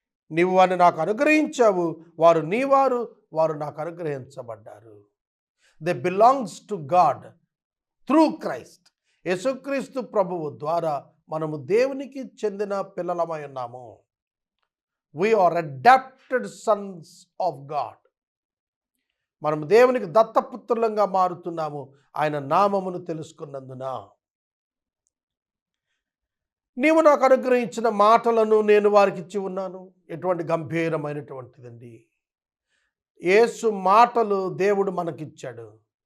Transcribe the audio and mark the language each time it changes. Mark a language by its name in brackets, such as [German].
[Telugu] నీవు వారిని నాకు అనుగ్రహించావు. వారు నీవారు, వారు నాకు అనుగ్రహించబడ్డారు. [English] They belongs to God through Christ. [Telugu] యేసుక్రీస్తు ప్రభువు ద్వారా మనము దేవునికి చెందిన పిల్లలమై ఉన్నాము. [English] We are adopted sons of God. [Telugu] మనము దేవునికి దత్తపుత్రులంగా మారుతున్నాము ఆయన నామమును తెలుసుకున్నందున. నీవు నాకు అనుగ్రహించిన మాటలను నేను వారికి ఇచ్చి ఉన్నాను. ఎటువంటి గంభీరమైనటువంటిదండి. యేసు మాటలు దేవుడు మనకిచ్చాడు.